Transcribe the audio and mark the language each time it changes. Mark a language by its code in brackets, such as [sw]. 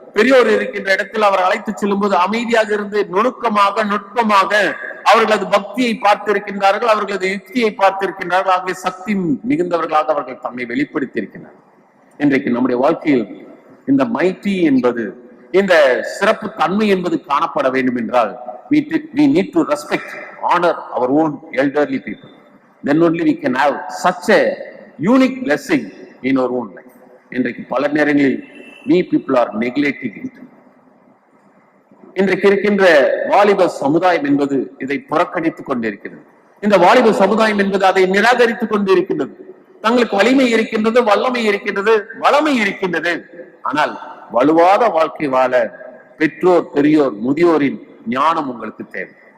[ta] பெரியோர் இருக்கின்ற இடத்தில் அவர் அழைத்து செல்லும் போது அமைதியாக இருந்து நுணுக்கமாக, நுட்பமாக அவர்களது பக்தியை பார்த்திருக்கின்றார்கள், அவர்களது யுக்தியை பார்த்திருக்கின்றார்கள். ஆகவே சக்தி மிகுந்தவர்களாக அவர்கள் தம்மை வெளிப்படுத்தி இருக்கின்றனர். இன்றைக்கு நம்முடைய வாழ்க்கையில் இந்த மைட்டி என்பது, இந்த சிறப்பு தன்மை என்பது காணப்பட வேண்டும் என்றால் [en] we need to respect, honor our own elderly people. Then only we can have such a unique blessing in our own life. [ta] இன்றைக்கு பல நேரங்களில் [en] we people are neglecting it. [ta] இன்றைக்கு இருக்கின்ற வாலிப சமுதாயம் என்பது இதை புறக்கணித்துக் கொண்டிருக்கிறது. இந்த வாலிப சமுதாயம் என்பது அதை நிராகரித்துக் கொண்டிருக்கின்றது. தங்களுக்கு வலிமை இருக்கின்றது, வல்லமை இருக்கின்றது, வளமை இருக்கின்றது. ஆனால் வலுவாத வாழ்க்கை வாழ பெற்றோர், பெரியோர், முதியோரின் ஞானம் உங்களுக்கு தேவை.